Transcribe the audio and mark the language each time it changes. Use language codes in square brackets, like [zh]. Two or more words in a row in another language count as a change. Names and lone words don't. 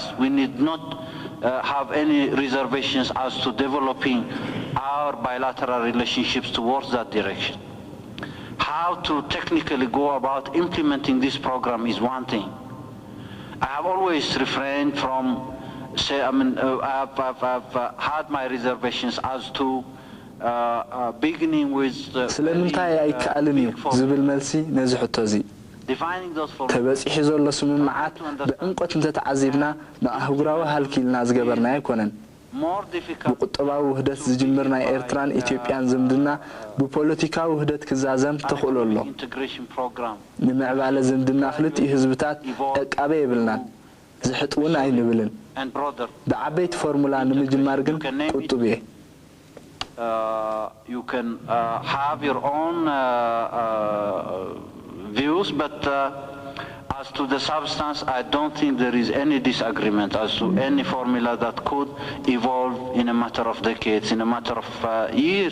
[en] We need not have any reservations as to developing our bilateral relationships towards that direction. How to technically go about implementing this program is one thing. I have always refrained from I've had my reservations as to beginning with [ti] ስለምንታይ አይካልኒ ዝብል መልሲ ነዚ ሕቶዚ ተበጽሒ ዘሎ ስምምዓት በእንቆት እንተተዓዚብና ንኣህጉራዊ ሃልኪልና ዝገበርና ኣይኮነን ብቁጠባዊ ውህደት ዝጅምር ናይ ኤርትራን ኢትዮጵያን ዝምድና ብፖለቲካዊ ውህደት ክዛዘም ተኽእሎ ኣሎ ንምዕባለ ዝምድና ክልቲኡ ህዝብታት ዕቃበ የብልናን ዝሕጥውን ኣይንብልን ብዓበይቲ ፎርሙላ ንምጅማር ግን ቁጡብ እየ [en] you can have your own views, but as to the substance, I don't think there is any disagreement as to any formula that could evolve in a matter of decades, in a matter of years.